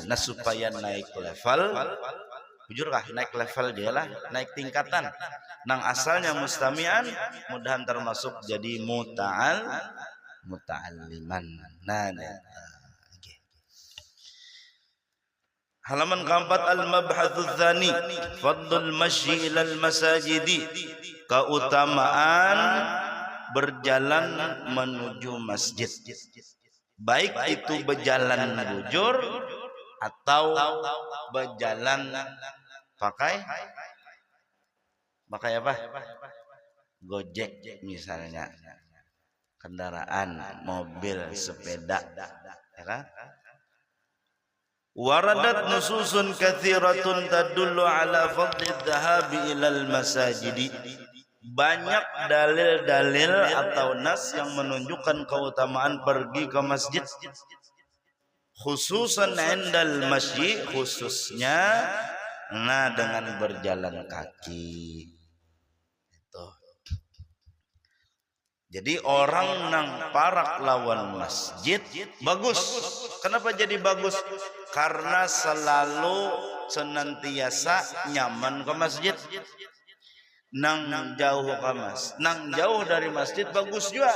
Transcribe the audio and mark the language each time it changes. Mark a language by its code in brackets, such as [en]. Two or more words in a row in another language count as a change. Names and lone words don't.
[bjn] Nah, supaya naik level, jujur kah naik level dia lah, naik tingkatan. Nang asalnya mustami'an mudahan termasuk jadi muta'alliman. [id] Nah. Halaman keempat, [ar] المبحث الثاني فضل المشي إلى المساجد, [id] keutamaan berjalan menuju masjid. [bjn] Baik itu berjalan bujur atau berjalan pakai pakai apa? [id] Gojek misalnya, kendaraan, mobil, sepeda, ya kan? [ar] وردت نصوص كثيرة تدل على فضل الذهاب إلى المساجد. [id] Banyak dalil-dalil atau nas yang menunjukkan keutamaan pergi ke masjid. [ar] خصوصا عند المسجد, [id] khususnya dengan berjalan kaki. Itu. [bjn] Jadi orang nang parak lawan masjid bagus. Kenapa jadi bagus? [id] Karena selalu senantiasa nyaman ke masjid. [bjn] Nang jauh dari masjid bagus juga.